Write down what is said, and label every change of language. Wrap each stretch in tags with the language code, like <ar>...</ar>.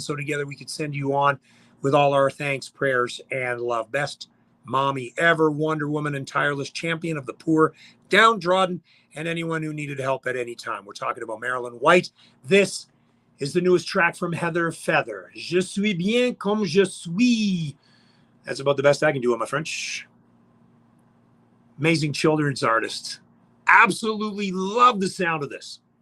<en>So together we could send you on with all our thanks, prayers, and love. Best mommy ever, Wonder Woman and tireless champion of the poor, downtrodden, and anyone who needed help at any time. We're talking about Marilyn White. This is the newest track from Heather Feather.</en> <fr>Je suis bien comme je suis.</fr> <en>That's about the best I can do on my French. Amazing children's artist. Absolutely love the sound of this.</en>